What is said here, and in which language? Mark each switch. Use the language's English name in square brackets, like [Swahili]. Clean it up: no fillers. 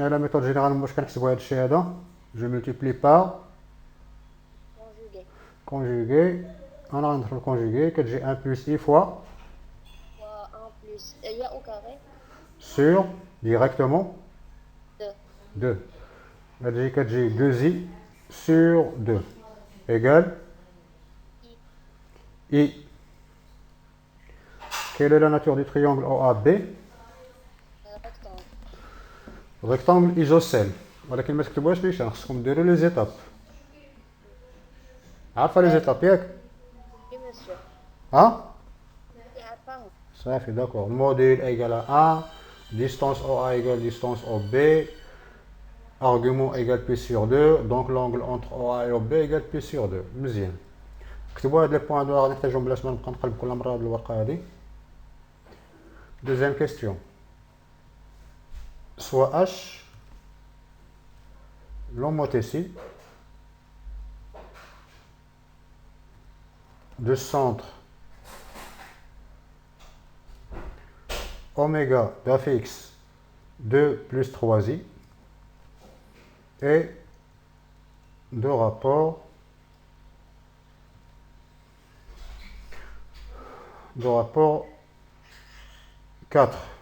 [Arabic] شنو هي لا ميثود جينيرالمون باش كنحسبوا هاد الشيء هذا؟ [French] Je multiplie par conjugué. On a entre le conjugué que j'ai 1 plus I fois 1 plus il au carré sur directement 2. 2. Que j'ai 2I sur 2 égale I. Quelle est la nature du triangle OAB? Rectangle. Rectangle isocèle. [Arabic] ولكن ما تكتبوهاش ليش خصكم ديروا لي زيتاب. عارفه لي زيتاب ياك؟ [French] Oui, monsieur. ها؟ Il y a pas. [Arabic] صافي داكور. [French] الموديل égale à 1, distance OA égale distance OB, argument égale pi sur 2, donc l'angle entre OA et OB égale pi sur 2. [Arabic] مزيان. كتبوا هاد لي بوان دو غادي نحتاجهم بلاش ما نبقى نقلب كل مرة هاد الورقة هادي. [French] Deuxième question. Soit H l'homothétie de centre oméga d'affixe 2 plus 3i et de rapport de rapport 4.